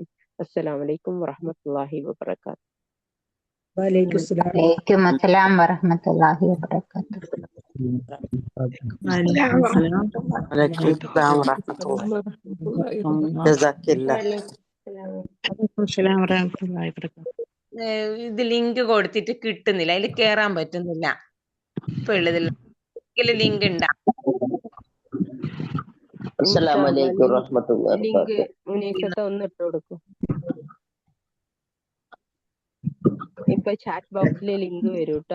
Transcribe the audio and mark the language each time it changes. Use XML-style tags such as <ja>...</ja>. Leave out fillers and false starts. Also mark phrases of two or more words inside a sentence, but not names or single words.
<ar>السلام عليكم ورحمة الله وبركاته. وعليكم السلام. عليكم السلام ورحمة الله وبركاته. وعليكم السلام ورحمة الله. جزاك الله. وعليكم السلام ورحمة الله وبركاته.</ar> <ml>ഇത് ലിങ്ക് കൊടുത്തിട്ട് കിട്ടുന്നില്ല, അതിൽ കേറാൻ പറ്റുന്നില്ല. ഇപ്പൊ ഉള്ളതിൽ ലിങ്ക് ഉണ്ടാ?</ml> <ar>السلام عليكم ورحمة الله ലിങ്ക് വബറകാതുഹു.</ar> <ml>മുനീസത്തെ ഒന്ന് ഇട്ട് കൊടുക്കും. ഇപ്പൊ ചാറ്റ് ബോക്സിൽ ലിങ്ക് വരും കേട്ടോ.</ml>